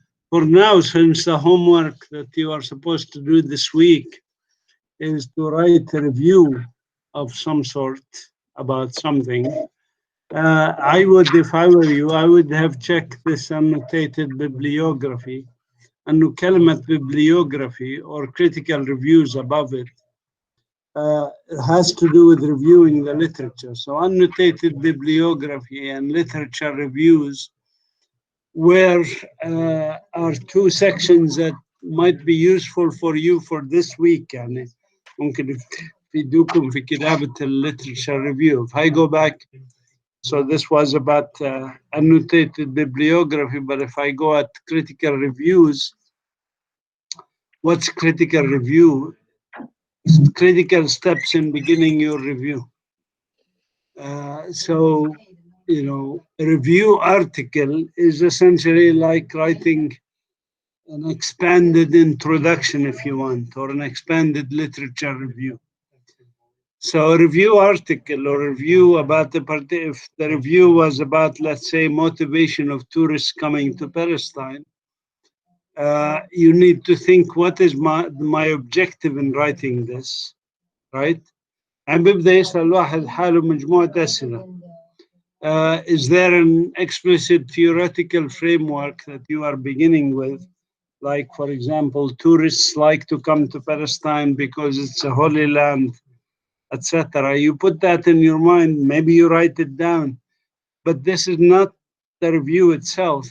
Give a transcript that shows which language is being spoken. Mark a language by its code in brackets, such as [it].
[en] For now, since the homework that you are supposed to do this week is to write a review of some sort about something, I would, if I were you, I would have checked this annotated bibliography, and كلمة bibliography or critical reviews above it has to do with reviewing the literature. So annotated bibliography and literature reviews where are two sections that might be useful for you for this week. [ar] يعني ممكن تفيدوكم في كتابة literature review. [en] If I go back, so this was about annotated bibliography, but if I go at critical reviews, what's critical review? Critical steps in beginning your review. So, you know, a review article is essentially like writing an expanded introduction, if you want, or an expanded literature review. So a review article or review about if the review was about, let's say, motivation of tourists coming to Palestine, you need to think, what is my objective in writing this, right? [ar] And بيبدأ يسأل الواحد حاله مجموعة أسئلة. [en] Is there an explicit theoretical framework that you are beginning with? Like, for example, tourists like to come to Palestine because it's a holy land, etc. You put that in your mind, maybe you write it down, but this is not the review itself.